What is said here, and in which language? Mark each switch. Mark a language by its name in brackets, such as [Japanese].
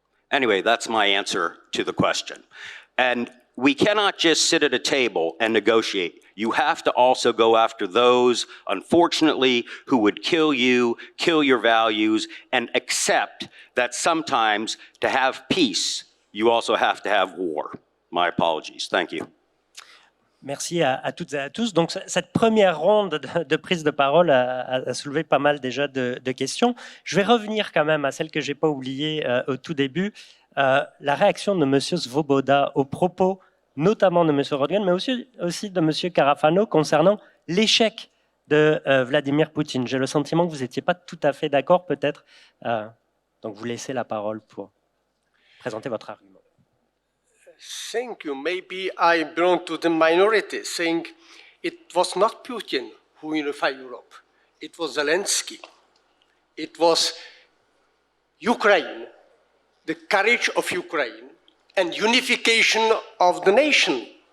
[English] Anyway, that's my answer to the question. And we cannot just sit at a table and negotiate. You have to also go after those, unfortunately, who would kill you, kill your values, and accept that sometimes to have peace, you also have to have war. My apologies. Thank you. [French] Merci à toutes et à tous. Donc, cette première ronde de prise de parole a soulevé pas mal déjà de questions. Je vais revenir quand même à celle que je n'ai pas oubliée au tout début. La réaction de M. Svoboda aux propos, notamment de M. Rodgen, mais aussi de M. Carafano concernant l'échec de Vladimir Poutine. J'ai le sentiment que vous n'étiez pas tout à fait d'accord, peut-être. Donc, vous laissez la parole pour présenter votre argument. [English] Thank you. Maybe I belong to the minority, saying it was not Putin who unified Europe. It was Zelensky. It was Ukraine, the courage of Ukraine, and unification of the nation.